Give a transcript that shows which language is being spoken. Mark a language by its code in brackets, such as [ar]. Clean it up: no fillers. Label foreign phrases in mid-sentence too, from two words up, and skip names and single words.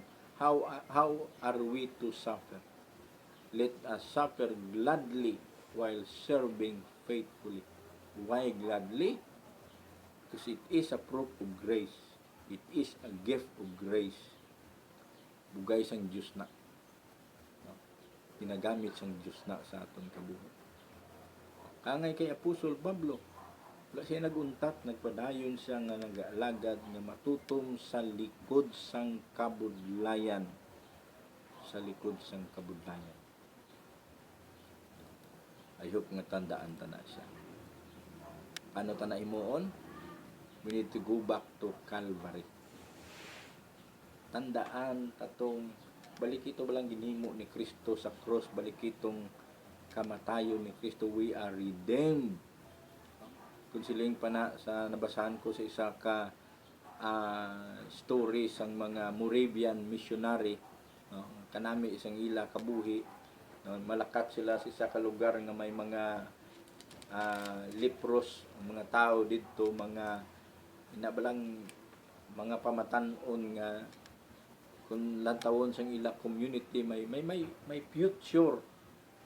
[en] How are we to suffer? Let us suffer gladly while serving faithfully. Why gladly? Because it is a proof of grace. It is a gift of grace. [hil] Bugay sang Diyos na. Ginagamit sang Diyos na sa aton kabuhi. Kangay kay Apostol Pablo, wala siya naguntat, nagpadayon siya nga nag-aalagad nga matutom sa likod sang kabudlayan. Sa likod sang kabudlayan. [en] I hope [hil] nga tandaan ta na siya. Paano ta na imuon? [en] We need to go back to Calvary. [hil] Tandaan tatong balik ito balang ginhimo ni Kristo sa cross, balik itong kamatayon ni Kristo. [en] We are redeemed. [hil] Kung siling pa na sa nabasahan ko sa isa ka story sang mga Moravian missionary, no? Kanami isang ila kabuhi, no? Malakat sila sa isa ka lugar nga may mga lepros, mga tao dito, mga inabalang mga pamatanon nga kung lantawon sang ila community may future, no?